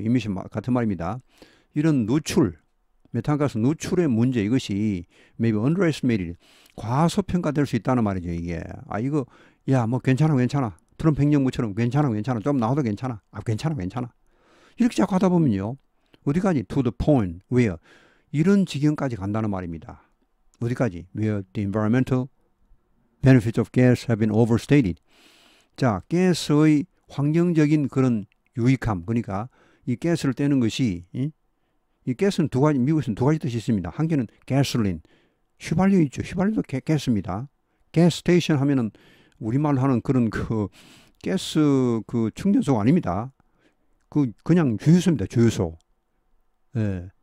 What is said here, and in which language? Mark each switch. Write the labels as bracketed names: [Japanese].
[Korean] 이미션 같은 말입니다. 이런 누출, 메탄가스 누출의 문제, 이것이 [English] maybe underestimated, [Korean] 과소평가될 수 있다는 말이죠. 이게 이거 괜찮아 트럼프 행정부처럼 괜찮아 좀 나와도 괜찮아 이렇게 자꾸 하다 보면요, 어디까지 [English] to the point where, [Korean] 이런 지경까지 간다는 말입니다. 어디까지? [English] where the environmental benefits of gas have been overstated. [Korean] 자, 가스의 환경적인 그런 유익함, 그러니까 이 가스를 떼는 것이, 이 가스는 두 가지, 미국에서는 두 가지 뜻이 있습니다. 한 개는 gasoline, 휘발유 있죠. 휘발유도 가스입니다. 가스 스테이션 하면은 우리말로 하는 그런 가스 충전소가 아닙니다. 그냥 주유소입니다. 주유소. 예.